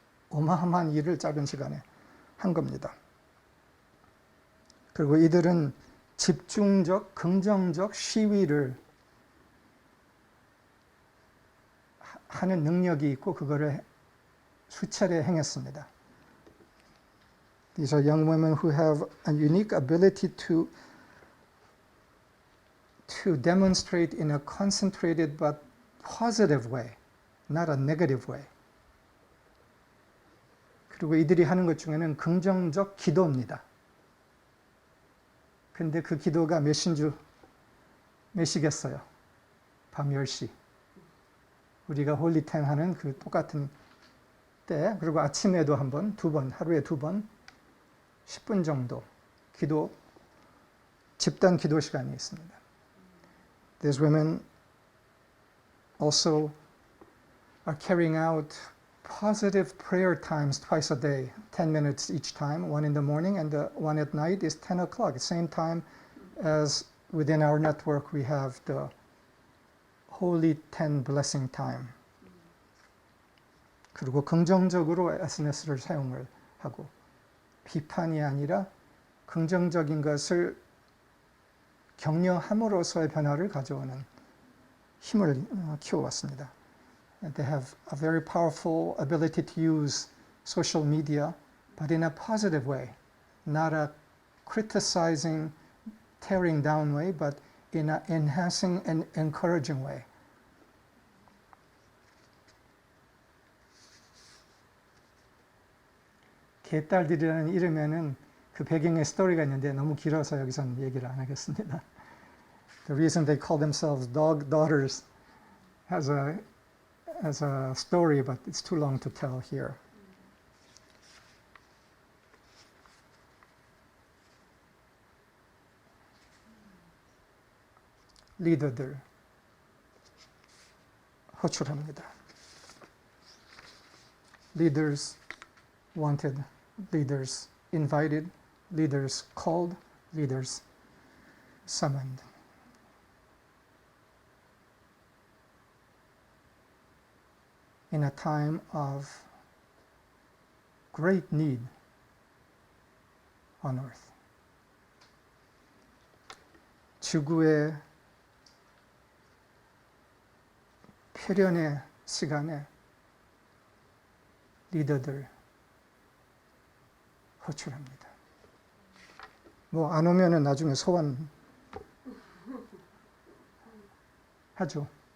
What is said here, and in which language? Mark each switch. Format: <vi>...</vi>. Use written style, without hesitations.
<ko>어마어마한 일을 짧은 시간에 한 겁니다. 그리고 이들은 집중적, 긍정적 시위를 하는 능력이 있고 그거를 수차례 행했습니다.</ko> <en>These are young women who have a unique ability to demonstrate in a concentrated but positive way, not a negative way.</en> <ko>그리고 이들이 하는 것 중에는 긍정적 기도입니다. 근데 그 기도가 몇 시겠어요? 밤 10시. 우리가 홀리텐 하는 그 똑같은 때, 그리고 아침에도 한 번, 하루에 2번, 10분 정도 집단 기도 시간이 있습니다.</ko> <en>These women also are carrying out positive prayer times twice a day, 10 minutes each time, one in the morning and the one at night is 10 o'clock, same time as within our network we have the Holy 10 Blessing Time.</en> <ko>그리고 긍정적으로 SNS를 사용을 하고 비판이 아니라 긍정적인 것을 격려함으로써의 변화를 가져오는 힘을 키워왔습니다.</ko> <en>And they have a very powerful ability to use social media, but in a positive way, not a criticizing, tearing down way, but in an enhancing and encouraging way.</en> <ko>개딸들이라는 이름에는 그 배경에 스토리가 있는데 너무 길어서 여기서는 얘기를 안 하겠습니다.</ko> <en>The reason they call themselves dog daughters has a story, but it's too long to tell here.</en> <ko>리더들 호출합니다.</ko> <en>Leaders wanted, leaders invited, leaders called, leaders summoned. In a time of great need on earth.</en> <ko>지구의 필연의 시간에 리더들 호출합니다. 뭐 안 오면은 나중에 소원 하죠.</ko>